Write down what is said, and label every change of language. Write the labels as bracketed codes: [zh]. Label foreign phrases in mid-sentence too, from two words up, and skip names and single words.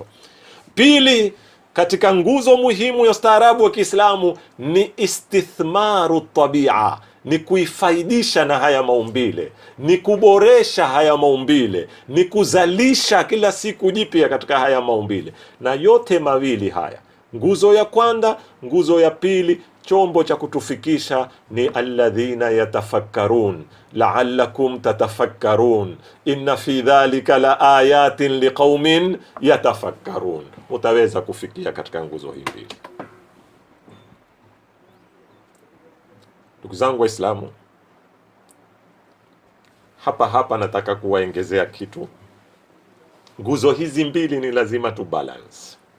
[sw] Pili, katika nguzo muhimu ya ustaarabu wa Kiislamu ni [ar] استثمار الطبيعة, [sw] ni kuifaidisha na haya maumbile, ni kuboresha haya maumbile, ni kuzalisha kila siku jipya katika haya maumbile. Na yote mawili haya, nguzo ya kwanza, nguzo ya pili, chombo cha kutufikisha ni [ar] الذين يتفكرون لعلكم تتفكرون إن في ذلك لآيات لقوم يتفكرون. [sw] Utaweza kufikia katika nguzo hii mbili. Ndugu zangu Waislamu, hapa nataka kuwaongezea kitu. Nguzo hizi mbili ni lazima tu balance.